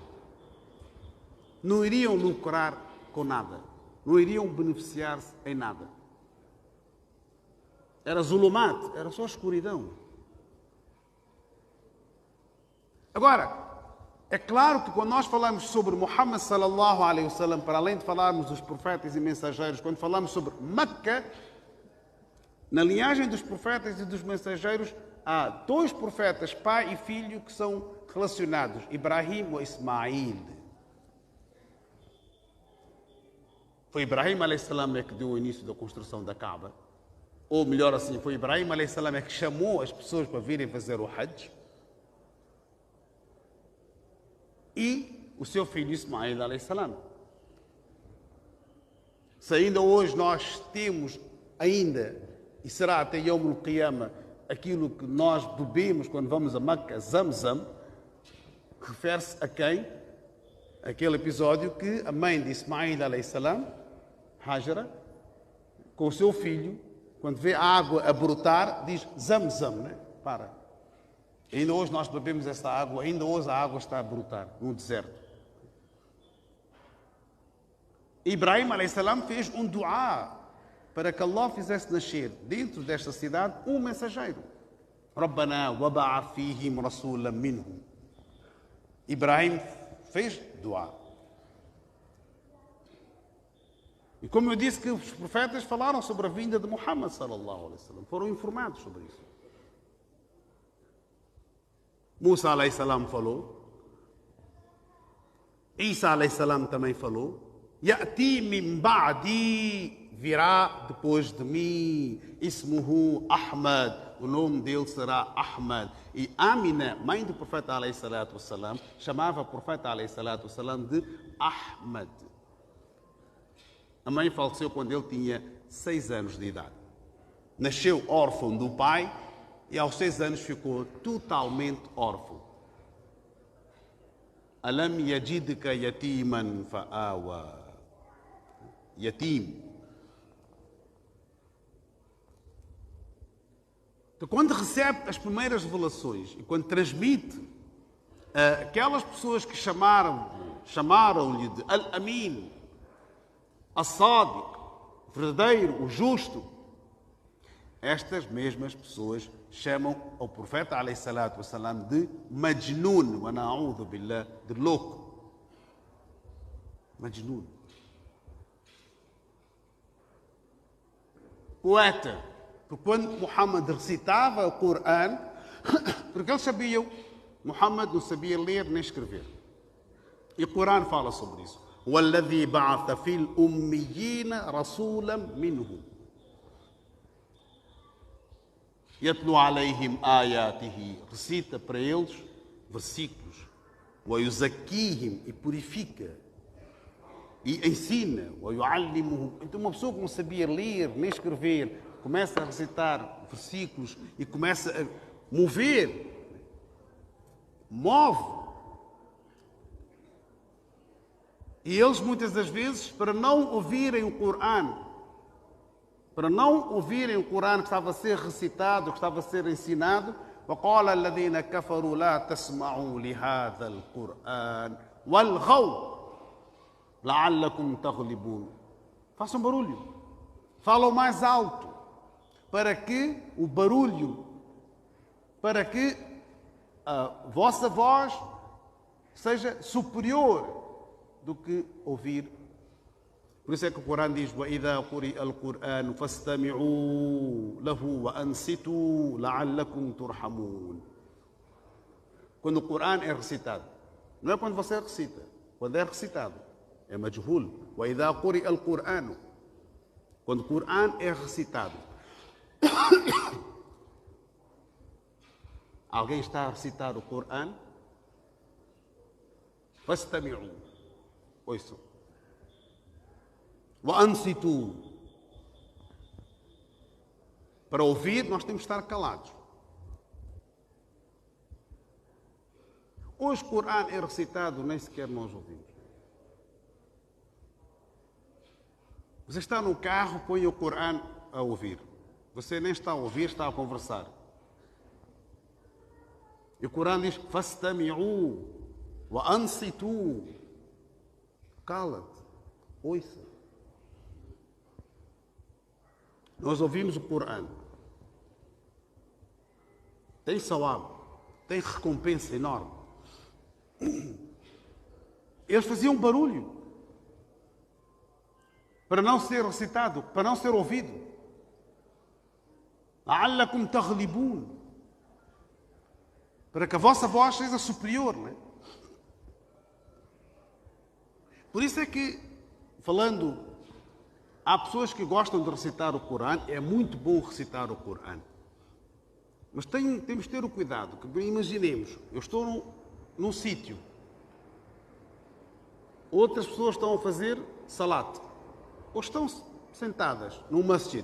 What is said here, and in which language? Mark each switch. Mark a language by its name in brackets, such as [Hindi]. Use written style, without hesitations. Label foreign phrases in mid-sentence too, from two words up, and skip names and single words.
[Portuguese] Não iriam lucrar com nada. Não iriam beneficiar-se em nada. Era zulumat, era só escuridão. Agora, é claro que quando nós falamos sobre Muhammad [Arabic] صلى الله عليه وسلم, [Portuguese] para além de falarmos dos profetas e mensageiros, quando falamos sobre Meca, na linhagem dos profetas e dos mensageiros, há dois profetas, pai e filho, que são relacionados, Ibrahim e Ismail. Foi Ibrahim a.s. que deu o início da construção da Kaaba. Ou melhor assim, foi Ibrahim a.s. que chamou as pessoas para virem fazer o Hajj. E o seu filho Ismail a.s. Se ainda hoje nós temos ainda, e será até [Arabic] يوم القيامة, [Portuguese] aquilo que nós bebemos quando vamos a Meca, Zamzam, refere-se a quem? Aquele episódio que a mãe de Ismail a.s., Hajara, com o seu filho, quando vê a água a brotar, diz Zamzam, né? Para. Ainda hoje nós bebemos essa água, ainda hoje a água está a brotar no deserto. Ibrahim a.s. fez um duá para que Allah fizesse nascer dentro desta cidade um mensageiro. [Arabic] ربنا وابعث فيهم رسولا منهم. [Portuguese] Ibrahim fez duá. E como eu disse que os profetas falaram sobre a vinda de Muhammad [Arabic] صلى الله عليه وسلم, [Portuguese] foram informados sobre isso. Musa [Arabic] عليه السلام [Portuguese] falou, Isa [Arabic] عليه السلام [Portuguese] também falou, [Arabic] يأتي من بعدي, [Portuguese] virá depois de mim, [Arabic] اسمه أحمد, [Portuguese] o nome dele será Ahmad. E Amina, mãe do profeta [Arabic] عليه الصلاة والسلام, [Portuguese] chamava o profeta [Arabic] عليه الصلاة والسلام [Portuguese] de Ahmad. A mãe faleceu quando ele tinha 6 anos de idade. Nasceu órfão do pai e aos 6 anos ficou totalmente órfão. [Arabic] ألم يجدك يتيما فآوى. [Portuguese] Yatim. Então, quando recebe as primeiras revelações e quando transmite aquelas pessoas que chamaram-lhe de Al-Amin, As-Sadiq, o verdadeiro, o justo, estas mesmas pessoas chamam ao profeta [Arabic] عليه الصلاة والسلام [Portuguese] de Majnun, [Arabic] ونعوذ بالله, [Portuguese] de louco. Majnun. Poeta. Porque quando Muhammad recitava o Corão, porque eles sabiam, Muhammad não sabia ler nem escrever. E o Corão fala sobre isso. [Arabic] وَالَّذِي بَعَثَ فِي الْأُمِّيِّينَ رَسُولًا مِّنْهُمْ يَتْلُو عَلَيْهِمْ آيَاتِهِ, [Portuguese] recita para eles versículos, وَيُزَكِّيهِمْ, e purifica, e ensina, وَيُعَلِّمُهُمْ. Então uma pessoa que não sabia ler nem escrever começa a recitar versículos e começa a mover move. E eles muitas das vezes, para não ouvirem o Corão, que estava a ser recitado, que estava a ser ensinado, [Arabic] وقال الذين كفروا لا تسمعوا لهذا القرآن والغوا لعلكم تغلبون. [Portuguese] Façam barulho, falam mais alto, para que o barulho, para que a vossa voz seja superior do que ouvir. Por isso é que o Corão diz: [Arabic] وَإِذَا قُرِئَ الْقُرْآنُ فَاسْتَمِعُوا لَهُ وَأَنصِتُوا لَعَلَّكُمْ تُرْحَمُونَ. [Portuguese] Quando o Corão é recitado, não é quando você recita, quando é recitado, é majhul. [Arabic] وَإِذَا قُرِئَ الْقُرْآنُ, [Portuguese] quando o Corão é recitado, alguém está a recitar o Corão, فَاسْتَمِعُوا, ouçam. [Arabic] وأنصتوا. [Portuguese] Para ouvir, nós temos que estar calados. Hoje o Corão é recitado, nem sequer nós ouvimos. Você está no carro, põe o Corão a ouvir. Você nem está a ouvir, está a conversar. E o Corão diz: [Arabic] فَاسْتَمِعُوا وَأَنصِتُوا. [Portuguese] Cala-te, ouça. Nós ouvimos o Corão. Tem sawab, tem recompensa enorme. Eles faziam barulho para não ser recitado, para não ser ouvido. [Arabic] لعلكم تغلبون, [Portuguese] para que a vossa voz seja superior, não é? Por isso é que, falando, há pessoas que gostam de recitar o Corão, é muito bom recitar o Corão. Mas temos de ter o cuidado, que imaginemos, eu estou num sítio, outras pessoas estão a fazer salat, ou estão sentadas num masjid.